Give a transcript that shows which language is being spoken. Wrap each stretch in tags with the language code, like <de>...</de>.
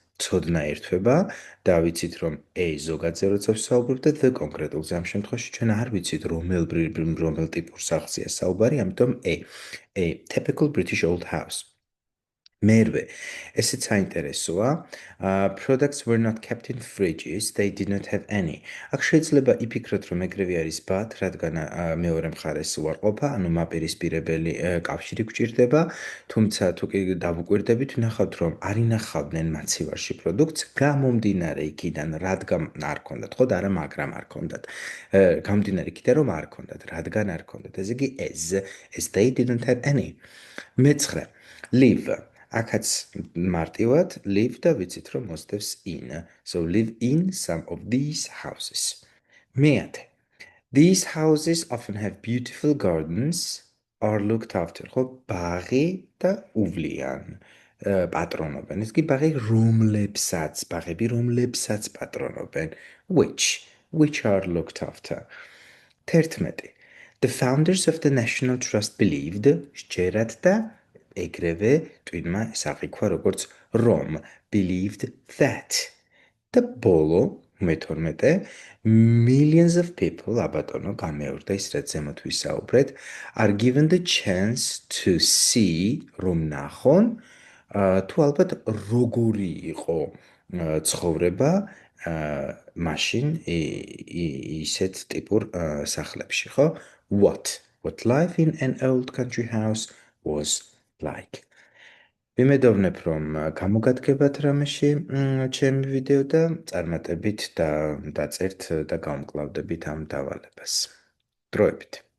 <ka>ცოდნა ერთვება და ვიცით რომ A ზოგადზე როცა ვსაუბრობ და the კონკრეტულზე ამ შემთხვევაში ჩვენ არ ვიცით რომელ ტიპურ სახლზეა საუბარი, ამიტომ</ka> <en>A typical British old house.</en> <ka>მერვე, ესეც საინტერესოა.</ka> <en>Products were not kept in fridges, they did not have any.</en> <ka>აქ შეიძლება იფიქროთ, რომ ეგრევე არის but, რადგან მეორე მხარეს უარყოფა, ანუ მაპირისპირებელი კავშირი გვჭირდება, თუმცა თუ კი დავუკვირდებით, ვნახავთ, რომ არ ინახავდნენ მაცივარში პროდუქტს, გამომდინარე იქიდან, რადგან არ ქონდათ, ხო და არა მაგრამ არ ქონდათ. გამომდინარე იქიდან, რომ არ ქონდათ, რადგან არ ქონდათ. ესე იგი</ka> <en>as they didn't have any.</en> <ka>მეცხრე, live. აქაც მარტივად live და ვიცით რომ მოსდევს in.</ka> <en>So live in some of these houses.</en> <ka>მეათე.</ka> <en>These houses often have beautiful gardens are looked after.</en> <ka>ხო, ბაღი და უვლიან. პატრონობენ. ეს კი ბაღები რომლებსაც პატრონობენ.</ka> <en>Which are looked after. 11. The founders of the National Trust believed,</en> <ka>სჯერათ და ეგრევე ტვინმა ესაღიქვა როგორც რომ</ka> <en>believed that.</en> <ka>და ბოლო, მე-12, millions of people, აბატონო, გამეორდა ის, რაც ზემოთ ვისაუბრეთ,</ka> <en>are given the chance to see,</en> <ka>რომ ნახონ, თუ ალბათ როგორი იყო ცხოვრება მაშინ ისეთ ტიპურ სახლებში, ხო?</ka> <en>What life in an old country house was like.</en> <ka>ვიმედოვნებ, რომ გამოგადგებათ რამეში ჩემი ვიდეო და წარმატებით დაწერთ და გავმკლავდებით ამ დავალებას. დროებით.</ka>